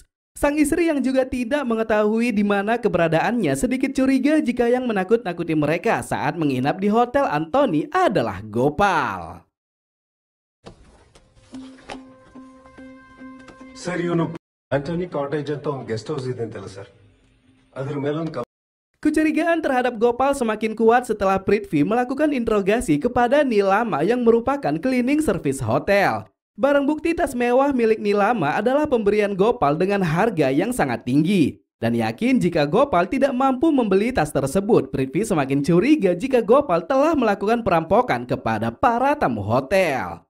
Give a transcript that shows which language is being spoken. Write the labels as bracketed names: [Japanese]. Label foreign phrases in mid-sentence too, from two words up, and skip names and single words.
[Indonesian] Sang istri yang juga tidak mengetahui di mana keberadaannya sedikit curiga jika yang menakut-nakuti mereka saat menginap di Hotel Anthony adalah Gopal. [Kannada] Anthony Cottage ಅಂತ ಒಂದು [English] guest house [Kannada] ಇದೆ ಅಂತಲ್ಲ ಸರ್, ಅದರ ಮೇಲೆ ಒಂದು [Indonesian] Kecurigaan terhadap Gopal semakin kuat setelah Prithvi melakukan interogasi kepada Nilama yang merupakan [English] cleaning service [Indonesian] hotel. Barang bukti tas mewah milik Nilama adalah pemberian Gopal dengan harga yang sangat tinggi. Dan yakin jika Gopal tidak mampu membeli tas tersebut, Prithvi semakin curiga jika Gopal telah melakukan perampokan kepada para tamu hotel.